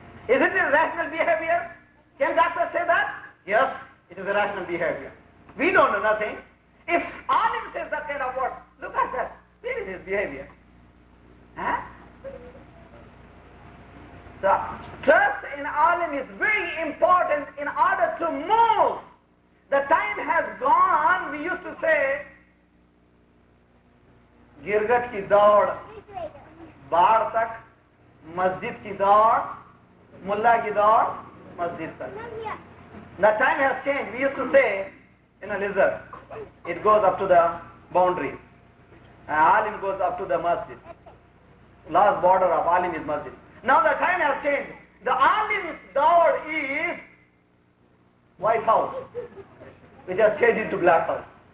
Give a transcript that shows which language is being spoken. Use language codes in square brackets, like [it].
[en] Isn't it rational behavior? Can doctor say that? Yes, it is a rational behavior. We don't know nothing. If alim says that kind of word, look at that. Where is his behavior? Huh? So, trust in alim is very important in order to move. The time has gone, we used to say, [hi] गिरगट की दौड़, बाढ़ तक, मस्जिद की दौड़, मुल्ला की दौड़, मस्जिद तक. [en] The time has changed. We used to say in a lizard, it goes up to the boundary. Alim goes up to the masjid. Last border of alim is masjid. Now the time has changed. The alim's dawr is White House, which has changed into Black House.